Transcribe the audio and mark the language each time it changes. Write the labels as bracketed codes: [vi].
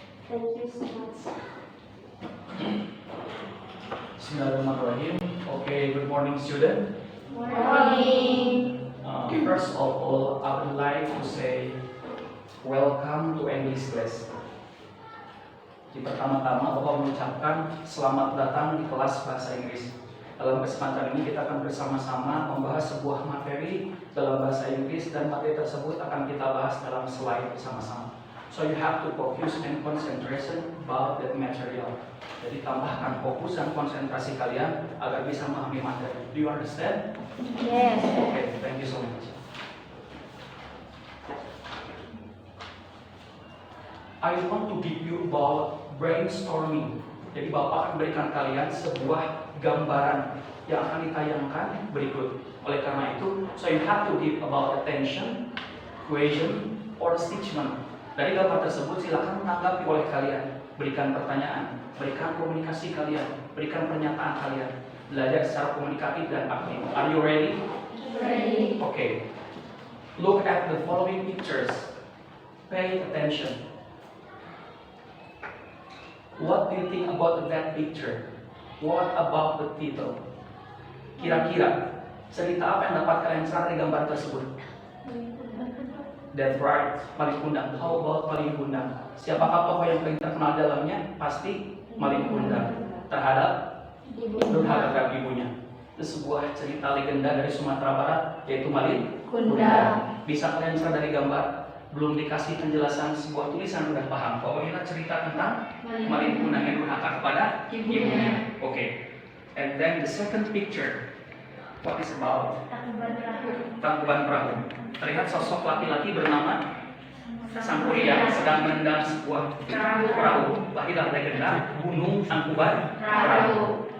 [en] Thank you so much. [ar] Bismillahirrahmanirrahim. [en] Okay, good morning, student. Morning. First of all, I would like to say welcome to English class. [id] Di pertama-tama, Bapak mengucapkan selamat datang di kelas bahasa Inggris. Dalam kesempatan ini kita akan bersama-sama membahas sebuah materi dalam bahasa Inggris dan materi tersebut akan kita bahas dalam slide bersama-sama. [en] So you have to focus and concentration about that material. [id] Jadi tambahkan fokus dan konsentrasi kalian agar bisa memahami materi. [en] Do you understand? Yes. Okay, thank you so much. I want to give you about brainstorming. [id] Jadi Bapak akan berikan kalian sebuah gambaran yang akan ditayangkan berikut. Oleh karena itu, [en] so you have to give about attention, question, or statement. [id] Dari gambar tersebut silakan menanggapi oleh kalian. Berikan pertanyaan, berikan komunikasi kalian, berikan pernyataan kalian. Belajar secara komunikatif dan aktif. [en] Are you ready? Ready. Okay. Look at the following pictures. Pay attention. What do you think about that picture? What about the title? [id] Kira-kira cerita apa yang dapat kalian cerna dari gambar tersebut? [en] That's right, Malin Kundang. How about Malin Kundang? [id] Siapakah tokoh yang paling terkenal dalamnya? Pasti Malin Kundang terhadap ibunya. Itu sebuah cerita legenda dari Sumatera Barat, yaitu Malin Kundang. Bisa kalian cerna dari gambar? Belum dikasih penjelasan sebuah tulisan udah paham bahwa ini cerita tentang Malin Kundang yang durhaka kepada ibunya. Oke. [en] And then the second picture, what is about? [id] Tangkuban Perahu. Terlihat sosok laki-laki bernama Sangkuriang sedang menendang sebuah perahu. Lahirlah legenda Gunung Tangkuban Perahu.